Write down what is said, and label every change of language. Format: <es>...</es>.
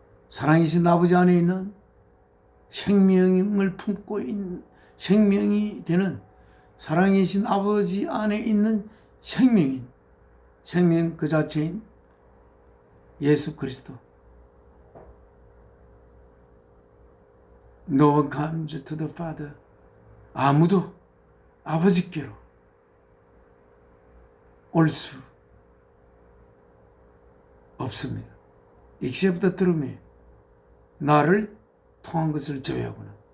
<ko>사랑이신 아버지 안에 있는 생명을 품고 있는 생명이 되는 사랑이신 아버지 안에 있는 생명인, 생명 그 자체인 예수 그리스도.</ko> <en>No one comes to the Father.</en> <ko>아무도 아버지께로 올 수 없습니다.</ko> <en>Except through me.</en> <ko>나를 통한 것을 제외하고는.</ko>